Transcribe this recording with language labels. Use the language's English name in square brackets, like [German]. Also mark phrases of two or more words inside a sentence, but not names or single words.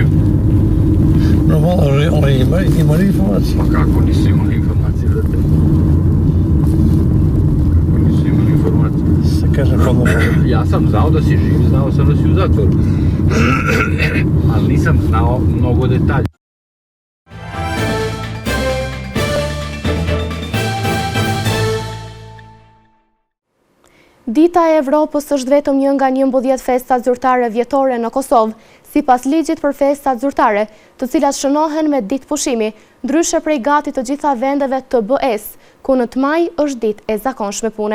[Serbian] Normalno, on ima informacije. Pa kako nisi imali informacije za tebe? Ja sam znao da si živ, znao sam da si u zatvoru, ali nisam znao mnogo detalja. [Albanian] Dita e Evropës është vetëm një nga 11 festa zyrtare vjetore në Kosovë, sipas ligjit për festat zyrtare, të cilat shënohen me ditë pushimi, ndryshe prej gati të gjitha vendeve të BE-s, ku në të maj është ditë e zakonshme pune.